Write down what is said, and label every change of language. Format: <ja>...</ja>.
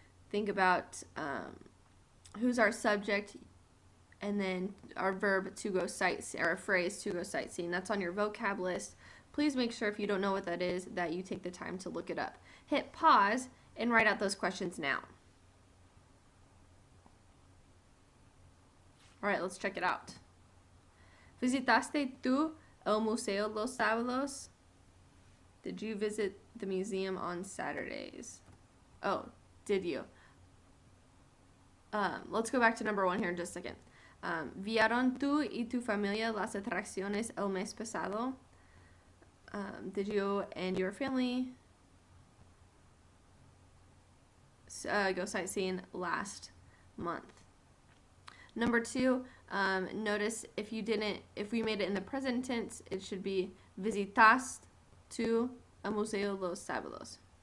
<en>Think about who's our subject, and then our verb to go sightseeing, or a phrase to go sightseeing. That's on your vocab list. Please make sure if you don't know what that is that you take the time to look it up. Hit pause and write out those questions now. All right, let's check it out.</en> <es>¿Visitaste tú el Museo los Sábados?</es> <en>Did you visit the museum on Saturdays? Oh, did you? Let's go back to number 1 here in just a second.</en> <es>¿Vieron tú y tu familia las atracciones el mes pasado?</es> <en>Did you and your family go sightseeing last month? Number 2, notice if we made it in the present tense, it should be</en> <es>visitas tú el Museo los Sábados.</es>